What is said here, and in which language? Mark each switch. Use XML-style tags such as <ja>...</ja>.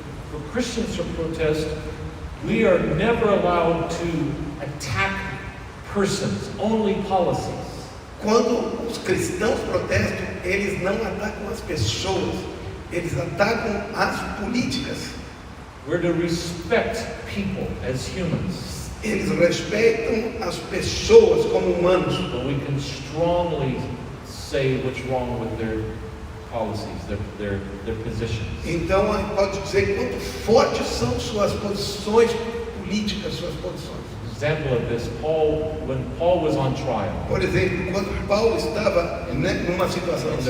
<en>For Christians to protest, we are never allowed to attack persons, only policies.</en> <pt>Quando os cristãos protestam, eles não atacam as pessoas, eles atacam as políticas.</pt> <en>We're to respect people as humans.</en> <pt>Eles respeitam as pessoas como humanos.</pt> <en>But we can strongly say what's wrong with their policies, their positions.</en> <pt>Então, pode dizer quanto fortes são suas posições políticas, suas posições.</pt> <en>Example of this, when Paul was on trial.</en> <pt>Por exemplo, quando Paulo estava numa situação</pt>